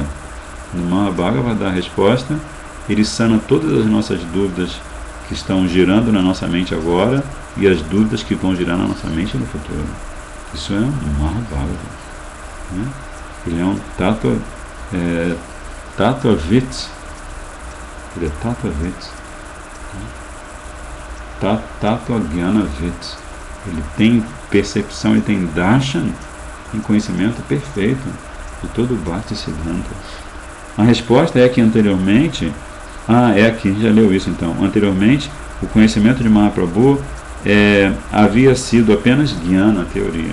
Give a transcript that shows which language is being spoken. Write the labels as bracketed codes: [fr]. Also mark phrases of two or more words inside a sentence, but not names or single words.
[pt] No Mahabhagavad dá a resposta, ele sana todas as nossas dúvidas que estão girando na nossa mente agora e as dúvidas que vão girar na nossa mente no futuro. Isso é um Mahabhagavad. Né? Ele é um Tattvavit. Ele é Tattvavit. Tattva-jnana-vit. Ele tem percepção, ele tem darshan, em conhecimento perfeito de todo o Bhaktisiddhanta. A resposta é que anteriormente, é aqui, já leu isso então, anteriormente o conhecimento de Mahaprabhu havia sido apenas jnana, teoria.